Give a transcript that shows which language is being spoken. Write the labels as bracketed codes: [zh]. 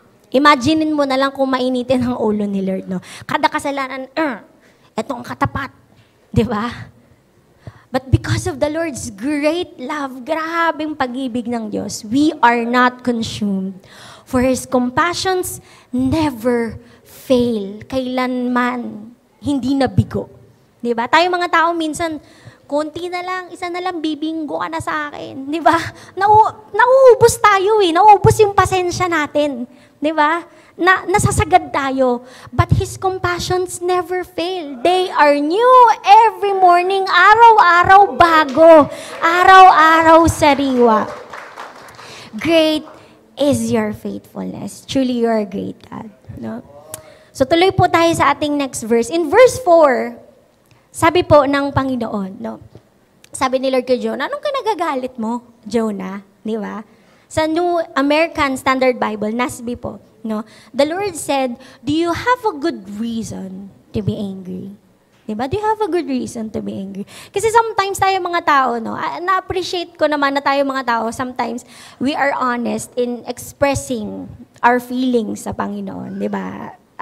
[tl] Imaginin mo na lang kung mainitin ang ulo ni Lord, no? Kada kasalanan, eto ang katapat. Di ba? [en] But because of the Lord's great love, [tl] grabing pag-ibig ng Diyos, [en] we are not consumed. For His compassions never fail. [tl] Kailanman, hindi nabigo. Di ba? Tayo mga tao minsan, konti na lang, isa na lang, bibinggo ka na sa akin. Di ba? Nauubos tayo eh. Nauubos yung pasensya natin. Di ba? Nasasagad tayo. [en] But His compassions never fail. They are new every morning. [tl] Araw-araw bago. Araw-araw sariwa. [en] Great is your faithfulness. Truly, you are great, God. No? [tl] So tuloy po tayo sa ating next verse. In verse 4, sabi po ng Panginoon, no? Sabi ni Lord kay Jonah, anong kinagagalit mo, Jonah? Di ba? Sa New American Standard Bible, NASB po, no? [en] The Lord said, do you have a good reason to be angry? Diba? Do you have a good reason to be angry? [tl] Kasi sometimes tayo mga tao, no? Na-appreciate ko naman na tayo mga tao, [en] sometimes we are honest in expressing our feelings [tl] sa Panginoon. Diba?